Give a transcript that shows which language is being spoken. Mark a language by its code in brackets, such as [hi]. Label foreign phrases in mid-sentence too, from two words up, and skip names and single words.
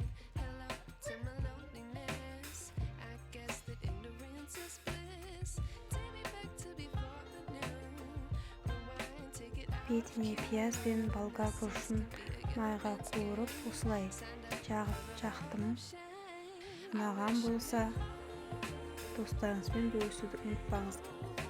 [en] Hello to my loneliness. I guess that ignorance is bliss. Take me back to before the new. Rewind, take it out. [kk] Бетіне пияз бен болгар бұрышын майға қуырып, осылай жағып жақтым. Ұнаған болса, достарыңызбен бөлісуді ұмытпаңыз.